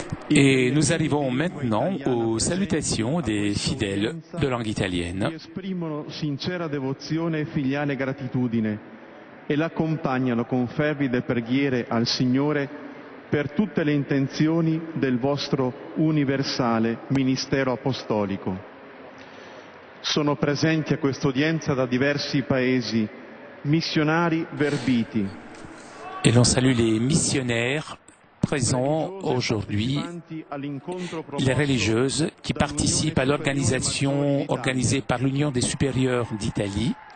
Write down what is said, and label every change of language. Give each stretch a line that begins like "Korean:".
French: Et nous arrivons maintenant aux salutations des fidèles de langue italienne.
Italian: Esprimono sincera devozione e filiale gratitudine e l'accompagnano con fervide preghiere al Signore per tutte le intenzioni del vostro universale ministero apostolico. Sono presenti a quest'udienza da diversi paesi missionari verbiti.
French: Et l'on salue les missionnaires présents aujourd'hui, les religieuses qui participent à l'organisation organisée par l'Union des supérieurs d'Italie,